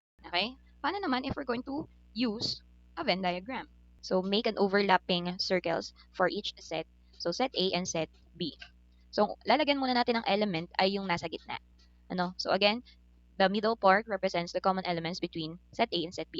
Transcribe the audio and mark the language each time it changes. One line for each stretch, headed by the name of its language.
English: Okay? Paano naman if we're going to use a Venn diagram? So, make an overlapping circles for each set. So, set A and set B.
Filipino: So, lalagyan muna natin ng element ay yung nasa gitna. Ano?
English: So, again, the middle part represents the common elements between set A and set B.